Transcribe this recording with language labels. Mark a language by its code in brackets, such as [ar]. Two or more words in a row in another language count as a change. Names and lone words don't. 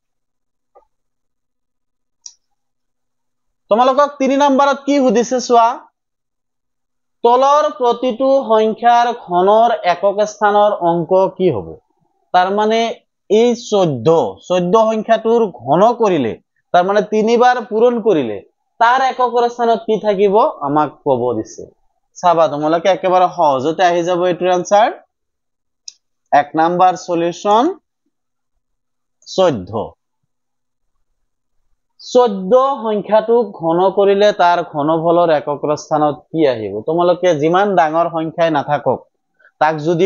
[as] তোমালোকক 3 নাম্বাৰত কি সুধিছে চোৱা তলৰ প্ৰতিটো সংখ্যাৰ ঘনৰ একক স্থানৰ অংক কি হ'ব তার মানে এই 14 সংখ্যাটোৰ ঘন কৰিলে তার মানে 3 বার পূরণ কৰিলে তার এককৰ স্থানত কি থাকিব আমাক ক'ব দিছে চাবা তোমালোকে একেবাৰে সহজতে আহি যাব এটোৰ আনসাৰ 1 [en] number solution [as] 14 সংখ্যাটোক ঘন কৰিলে তাৰ ঘনফলৰ এককৰ স্থানত কি আহিব তোমালোকে যিমান ডাঙৰ সংখ্যাই নাথাকক তাক যদি